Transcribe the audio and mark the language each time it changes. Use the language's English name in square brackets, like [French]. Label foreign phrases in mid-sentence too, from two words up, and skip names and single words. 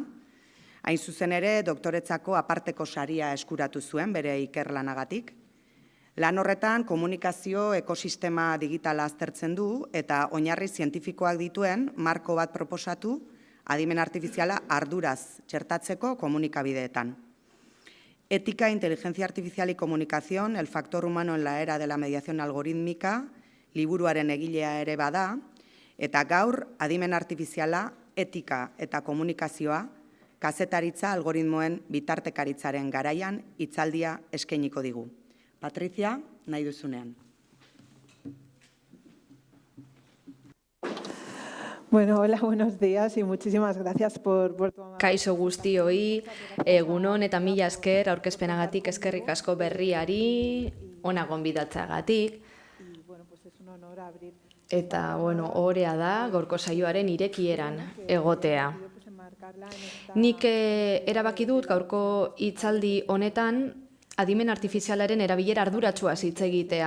[Basque] Hain zuzen ere, doktoretzako aparteko saria eskuratu zuen bere ikerlanagatik. Lan horretan komunikazio ekosistema digitala aztertzen du eta oinarri zientifikoak dituen marko bat proposatu adimen artifiziala arduraz txertatzeko komunikabideetan. [Spanish] Ética, inteligencia artificial y comunicación, el factor humano en la era de la mediación algorítmica, [Basque] liburuaren egilea ere bada, eta gaur adimen artifiziala, etika eta komunikazioa, kazetaritza algoritmoen bitartekaritzaren garaian hitzaldia eskainiko digu. Patrizia, nahi duzunean. [Spanish] Bueno, hola, buenos días y muchísimas gracias por tu amabilidad. [Basque] Kaixo guztioi, egunon eta mila esker aurkezpenagatik eskerrik asko berriari, ona gonbidatzeagatik. Eta, ohorea da, gaurko saioaren irekieran egotea. Nik erabaki dut gaurko hitzaldi honetan adimen artifizialaren erabilera arduratsua hitz egitea.